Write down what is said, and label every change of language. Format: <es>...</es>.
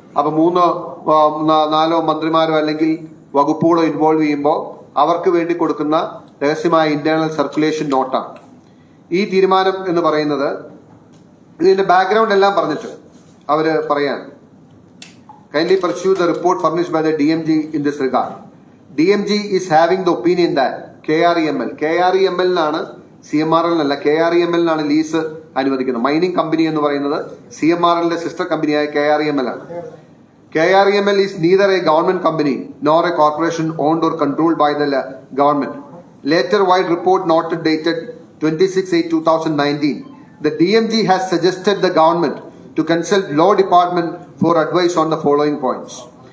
<ml>അപ്പൊ 3-4 മന്ത്രിമാരോ അല്ലെങ്കിൽ വകുപ്പുകളോ ഇൻവോൾവ് ചെയ്യുമ്പോൾ അവർക്ക് വേണ്ടി കൊടുക്കുന്ന രഹസ്യമായ ഇന്റേണൽ സർക്കുലേഷൻ നോട്ടാണ് ഈ തീരുമാനം എന്ന് പറയുന്നത്. ഇതിന്റെ ബാക്ക്ഗ്രൗണ്ട് എല്ലാം പറഞ്ഞിട്ട് അവര് പറയാണ്,</ml> <en>kindly pursue the report furnished by the DMG in this regard. DMG is having the opinion that KREML</en> <ml>നാണ് CMRL KREML ലീസ് അനുവദിക്കുന്നത്. മൈനിങ് കമ്പനി എന്ന് പറയുന്നത് CMRLന്റെ സിസ്റ്റർ കമ്പനിയായ KREML ആണ്.</ml> <en>KREML is neither a government company nor a corporation owned or controlled by the government. Later wide report noted dated 26/8/2019, the DMG has suggested the government to consult law department for advice on the following points.</en>